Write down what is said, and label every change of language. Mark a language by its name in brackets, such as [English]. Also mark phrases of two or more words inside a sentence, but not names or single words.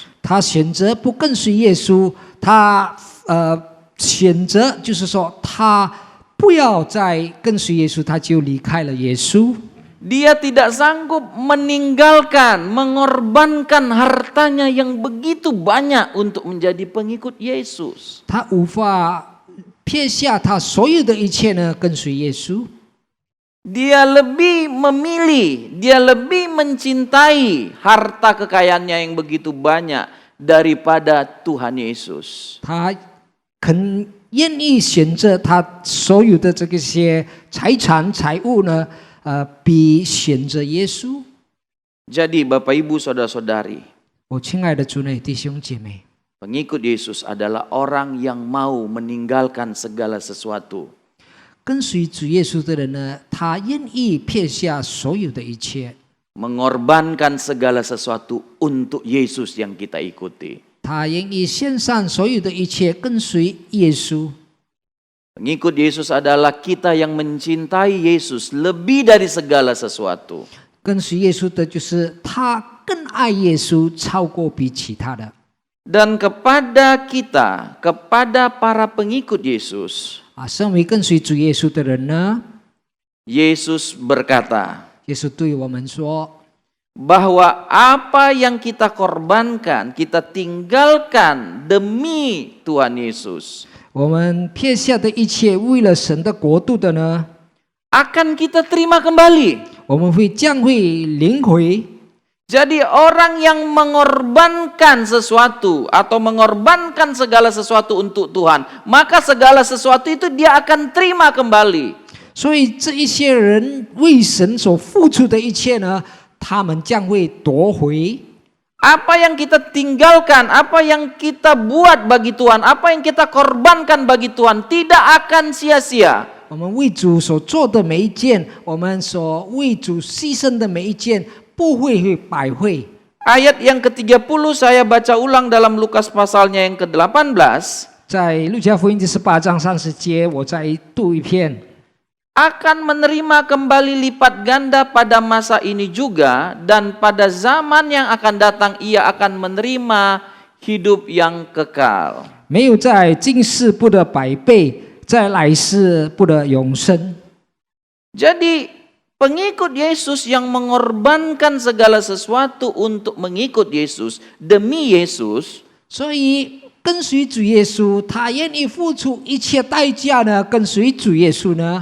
[Chinese] 他选择不跟随耶稣，他选择就是说他不要再跟随耶稣，他就离开了耶稣。 [Indonesian] Dia tidak sanggup meninggalkan, mengorbankan hartanya yang begitu banyak untuk menjadi pengikut Yesus. [Chinese] 他无法撇下他所有的一切呢，跟随耶稣。 [Indonesian] Dia lebih memilih, dia lebih mencintai harta kekayaannya yang begitu banyak daripada Tuhan Yesus. [Chinese] 他愿意选择他所有的这个些财产财物呢，比选择耶稣。 [Indonesian] Jadi Bapak Ibu Saudara-saudari, [Chinese] 我亲爱的主内弟兄姐妹， [Indonesian] pengikut Yesus adalah orang yang mau meninggalkan segala sesuatu. [Chinese] 跟随主耶稣的人呢，他愿意撇下所有的一切， [Indonesian] Mengorbankan segala sesuatu untuk Yesus yang kita ikuti. [Chinese] 他愿意献上所有的一切跟随耶稣。 [Indonesian] Pengikut Yesus adalah kita yang mencintai Yesus lebih dari segala sesuatu. [Chinese] 跟随耶稣的就是他更爱耶稣，超过比其他的。 [Indonesian] Dan kepada kita, kepada para pengikut Yesus, [Chinese] 身为跟随主耶稣的人呢， [Indonesian] Yesus berkata [Chinese] 耶稣对我们说， [Indonesian] bahwa apa yang kita korbankan, kita tinggalkan demi Tuhan Yesus, [Chinese] 我们撇下的一切，为了神的国度的呢， [Indonesian] akan kita terima kembali. [Chinese] 我们将会领回。 [Indonesian] Jadi orang yang mengorbankan sesuatu atau mengorbankan segala sesuatu untuk Tuhan, maka segala sesuatu itu dia akan terima kembali. [Chinese] 所以这一些人为神所付出的一切呢，他们将会夺回。 [Indonesian] Apa yang kita tinggalkan, apa yang kita buat bagi Tuhan, apa yang kita korbankan bagi Tuhan tidak akan sia-sia. [Chinese] 我们为主所做的每一件，我们所为主牺牲的每一件，不会白费。 [Indonesian] Ayat yang ke-30 saya baca ulang dalam Lukas pasalnya yang ke-18. [Chinese] 在路加福音第18章30节，我再读一遍。 [Indonesian] Akan menerima kembali lipat ganda pada masa ini juga, dan pada zaman yang akan datang ia akan menerima hidup yang kekal. [Chinese] 没有在今世不得百倍，在来世不得永生。 [Indonesian] Jadi pengikut Yesus yang mengorbankan segala sesuatu untuk mengikut Yesus demi Yesus, [Chinese] 所以跟随主耶稣，他愿意付出一切代价呢，跟随主耶稣呢，